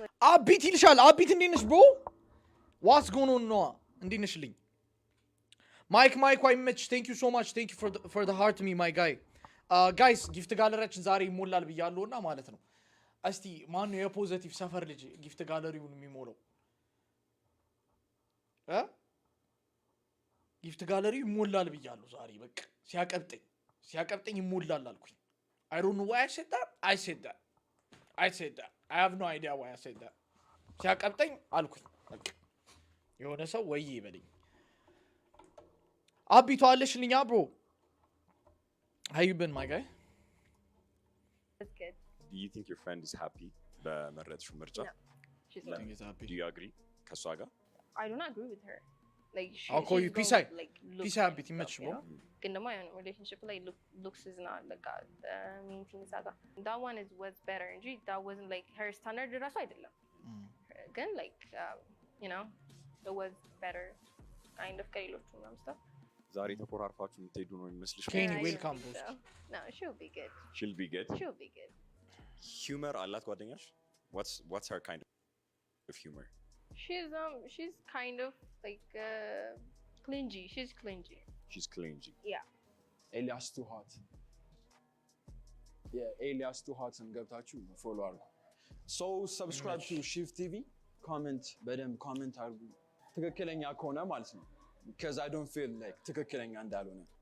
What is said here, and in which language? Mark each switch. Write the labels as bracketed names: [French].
[Amharic] አቢት ይልሻል። አቢት እንዴት ነሽ bro? [English] What's going on [Amharic] ነው? እንዴት ነሽልኝ? ማይክ ይመች። [English] Thank you so much. Thank you for the heart to me my guy. [Amharic] Guys ጊፍት ጋለሪያችን ዛሬ ይሞላል ብያለሁና ማለት ነው። እስቲ ማን ነው የፖዚቲቭ ሰፈር ልጅ ጊፍት ጋለሪውን የሚሞላው? ጊፍት ጋለሪው ይሞላል ብያለሁ ዛሬ በቃ ሲያቀብጠኝ ይሞላል አልኩኝ። [English] I don't know why I said that. I said that. I have no idea why I said that. [Amharic] ሲያቀብጠኝ አልኩኝ በቃ የሆነ ሰው ወይ ይበልኝ። አቢቷ አለሽልኛ bro? [English] How you been my guy? It's good. Do you think your friend is happy [Amharic] በመረጥሽው ምርጫ? [English] No. She's not. Do you agree [Amharic] ከሷ ጋር? [English] I don't agree with her. Like I'll call you she's Pisai. going, like, looks Pisai and bit stuff, much, you know? [Amharic] ግን ደግሞ የሆነ [English] relationship ላይ looks is not like main thing ሳጋ that one was better እንጂ that wasn't like her standard [Amharic] ራሱ አይደለም ግን [English] like you know it was better kind of [Amharic] ከሌሎቹ ምናምን [English] stuff [Amharic] ዛሬ ተኮራርፋችሁ የምትሄዱ ነው የሚመስልሽ? [English] Kenny welcome bro. No, she'll be good. She'll be good. [Amharic] Humor አላት ጓደኛሽ? [English] What's her kind of humor? She's kind of like clingy. She's clingy. Yeah. Elias too hot. Yeah, Elias too hot and [Amharic] ገብታችሁ [English] follow [Amharic] አድርጉ. [English] So subscribe to Shift TV. [Amharic] በደንብ comment አድርጉ ትክክለኛ ከሆነ ማለት ነው. [English] Because I don't feel like [Amharic] ትክክለኛ እንዳልሆነ.